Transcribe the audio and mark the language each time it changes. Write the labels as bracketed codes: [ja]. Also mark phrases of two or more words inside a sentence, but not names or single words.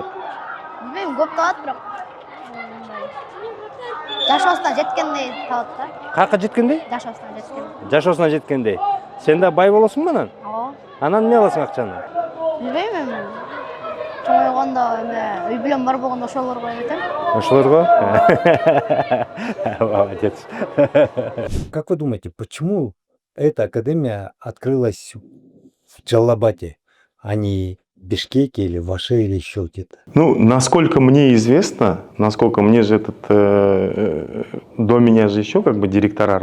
[ky] Билбейм, көп табат, бирок жашоосуна жеткендей табат да. Каяка жеткендей? Жашоосуна жеткендей. Жашоосуна жеткендей. Сен да бай болосуңбу анан? Ооба. Анан эмне аласың акчаны? Билбейм эми. чоңойгондо эме үй бүлөм бар болгондо ошолорго эметем. Ошолорго? [ru] Молодец. Как вы думаете, почему эта академия открылась в Джалабаде, а не в Бишкеке или в Аше или еще где-то? Ну, насколько мне известно, насколько мне же до меня же еще как бы директора